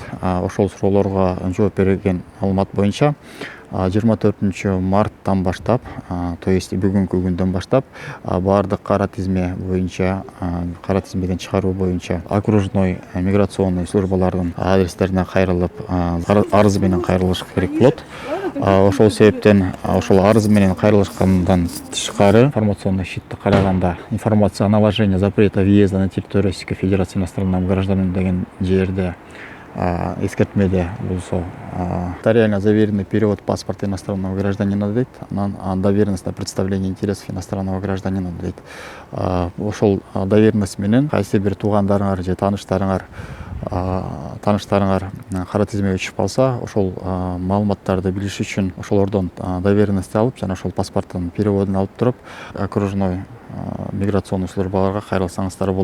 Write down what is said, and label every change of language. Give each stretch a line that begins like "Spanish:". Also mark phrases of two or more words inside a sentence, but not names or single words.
Kyrgyz: Ошол суроолорго жооп берген маалымат боюнча 24 марттан баштап,
Russian: то есть
Kyrgyz: бүгүнкү күндөн баштап баардык кара тизме боюнча, кара тизмеден чыгаруу боюнча
Russian: окружной миграционный
Kyrgyz: службалардын адрестерине кайрылып, арыз менен кайрылыш керек болот. Ошол себептен ошол арыз менен кайрылышкандан тышкары информационный щитти караганда
Russian: информация о наложении запрета въезда на территорию Российской Федерации иностранным гражданам
Kyrgyz: деген жерде эскертмеде болсо
Russian: нотариально заверенный перевод паспорта иностранного гражданина
Kyrgyz: дейт, анан
Russian: доверенность на представление интересов иностранного гражданина дейт.
Kyrgyz: Ошол доверенность менен кайсы бир туугандарыңар же тааныштарыңар кара тизмеге түшүп калса, ошол маалыматтарды билиш үчүн ошолордон доверенность алып жана ошол паспорттун переводун алып туруп
Russian: окружной миграционный
Kyrgyz: службаларга кайрылсаңыздар болот.